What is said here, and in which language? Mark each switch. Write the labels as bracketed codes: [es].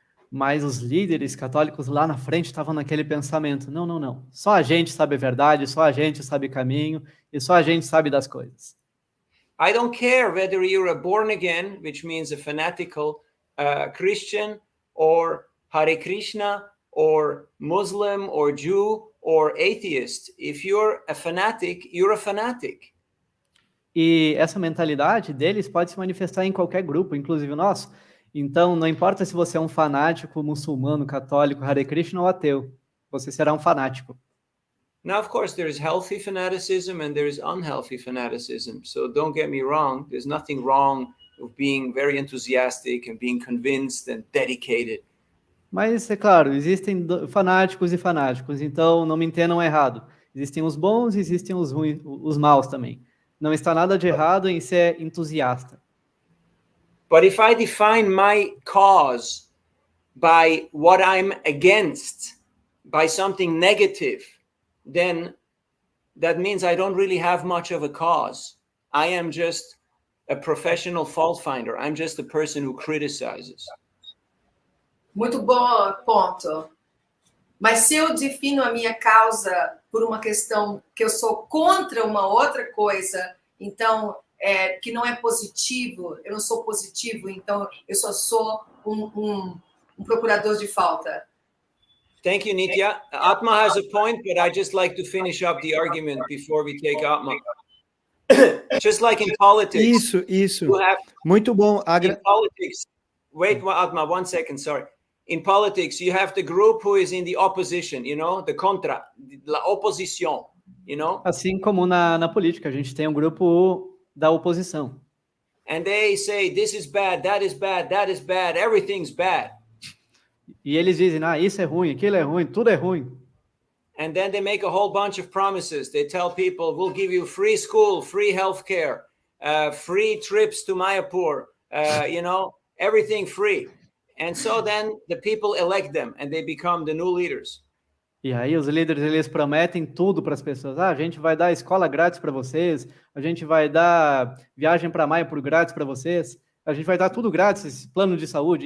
[pt] Mas os líderes católicos lá na frente estavam naquele pensamento, não. Só a gente sabe a verdade, só a gente sabe o caminho e só a gente sabe das coisas. [en] I don't care whether you're a born again, which means a fanatical Christian, or Hare Krishna, or Muslim, or Jew, or atheist. If you're a fanatic, you're a fanatic. [pt] E essa mentalidade deles pode se manifestar em qualquer grupo, inclusive o nosso. Então, não importa se você é um fanático muçulmano, católico, Hare Krishna ou ateu, você será um fanático. [en] Now, of course, there is healthy fanaticism and there is unhealthy fanaticism. So don't get me wrong. There's nothing wrong with being very enthusiastic and being convinced and dedicated. [pt] Mas, é claro, existem fanáticos e fanáticos, então não me entendam errado. Existem os bons e existem os ruins, os maus também. Não está nada de errado em ser entusiasta. [en] But if I define my cause by what I'm against, by something negative, then that means I don't really have much of a cause. I am just a professional fault finder. I'm just a person who criticizes. [pt] Muito bom ponto. Mas se eu defino a minha causa por uma questão que eu sou contra uma outra coisa, então, que não é positivo, eu não sou positivo, então eu só sou um procurador de falta. [en] Thank you, Nitya. Atma has a point, but I just like to finish up the argument before we take Atma. Just like in politics. [pt] Isso. Muito bom. [en] In politics, wait, Atma, 1 second, sorry. In politics, you have the group who is in the opposition, you know, the contra, [es] la oposición, [en] you know? [pt] Assim como na política, a gente tem um grupo da oposição. [en] And they say, this is bad, that is bad, that is bad, everything's bad. [pt] E eles dizem, isso é ruim, aquilo é ruim, tudo é ruim. [en] And then they make a whole bunch of promises. They tell people, we'll give you free school, free healthcare, free trips to Mayapur, you know, everything free. And so then the people elect them and they become the new leaders. [pt] E aí os líderes, eles prometem tudo para as pessoas. A gente vai dar escola grátis para vocês, a gente vai dar viagem para Maia por grátis para vocês, a gente vai dar tudo grátis, esse plano de saúde.